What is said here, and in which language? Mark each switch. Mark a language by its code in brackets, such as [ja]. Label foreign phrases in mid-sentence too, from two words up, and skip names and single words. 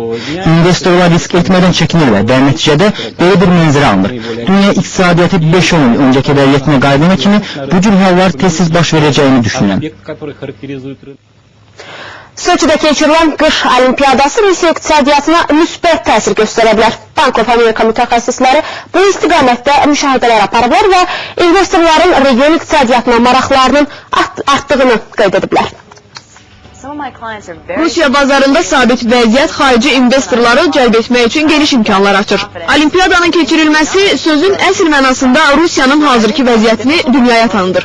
[az] İnvestorlar risk etmədən çəkinirlər və nəticədə belə bir mənzərə alınır. Dünya iqtisadiyyatı 5-10 il öncə qədəriyyətinə qaydana kimi bu cür hallar tez-tez baş verəcəyini düşünürəm. Soçidə keçirilən qış olimpiyadası Rusiya iqtisadiyyatına müsbət təsir göstərə bilər. Bank of America mütəxəssisləri bu istiqamətdə müşahidələr aparıblar və investorların region iqtisadiyyatına maraqlarının artdığını qeyd ediblər. Rusiya bazarında sabit vəziyyət xarici investorları cəlb etmək üçün geniş imkanlar açır. Olimpiyadanın keçirilməsi sözün əsl mənasında Rusiyanın hazırki vəziyyətini dünyaya tanıdır.